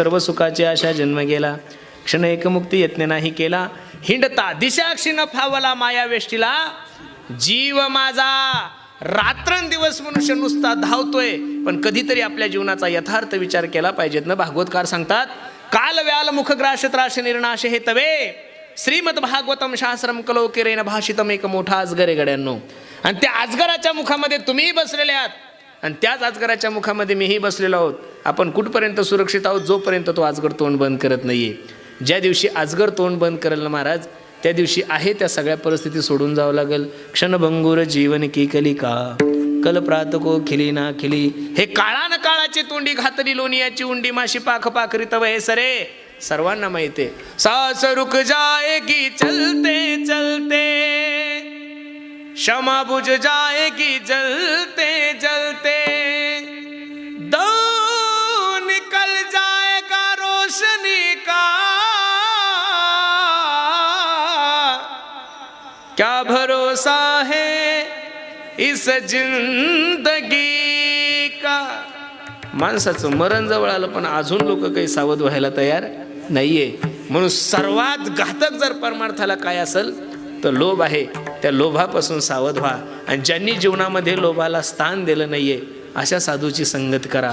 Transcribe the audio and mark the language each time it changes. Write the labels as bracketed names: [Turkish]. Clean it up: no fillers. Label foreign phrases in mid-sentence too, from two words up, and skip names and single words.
[Marathi] सर्व सुखाची आशा जन्म गेला, क्षण एकमुक्ती यत्न नाही केला. हिंडता दिशाक्षी न फावला माया वेष्टीला, जीव माझा रात्रंदिवस मनुष्य नुसता धावतोय. पण कधीतरी आपल्या जीवनाचा यथार्थ विचार केला पाहिजेत ना. भागवतकार सांगतात, [Sanskrit] काल व्याल मुखग्राश त्राश निर्नाश हे तवे श्रीमद भागवतम शास्त्रम कलोकेरेन भाषितम. [Marathi] एक मोठा अजगर आहे गड्यांनो, आणि त्या अजगराच्या मुखामध्ये तुम्हीही बसलेले आहात आणि त्याच अजगराच्या मुखामध्ये मीही बसलेलो आहोत. आपण कुठपर्यंत सुरक्षित आहोत? जोपर्यंत तो अजगर तोंड बंद करत नाहीये. ज्या दिवशी अजगर तोंड बंद करेल ना महाराज, त्या दिवशी आहे त्या सगळ्या परिस्थिती सोडून जावं लागेल. [Hindi] क्षणभंगूर जीवन की कलिका कल प्रातको खिली ना खिली. [Marathi] हे काळान काळाची तोंडी घातली लोणियाची उंडी माशी पाख पाखरी तव हे सरे. सर्वांना माहिती आहे. [Hindi] सास रुक जाएगी चलते चलते, क्षमा बुझ जाएगी जलते जलते, दो निकल जाएगा रोशनी का, क्या भरोसा है इस जिंदगी का. [Marathi] माणसाचं मरण जवळ आलं पण अजून लोक काही सावध व्हायला तयार नाहीये. म्हणून सर्वात घातक जर परमार्थाला काय असेल तर लोभ आहे. त्या लोभापासून सावध व्हा. आणि ज्यांनी जीवनामध्ये लोभाला स्थान दिलं नाहीये अशा साधूची संगत करा.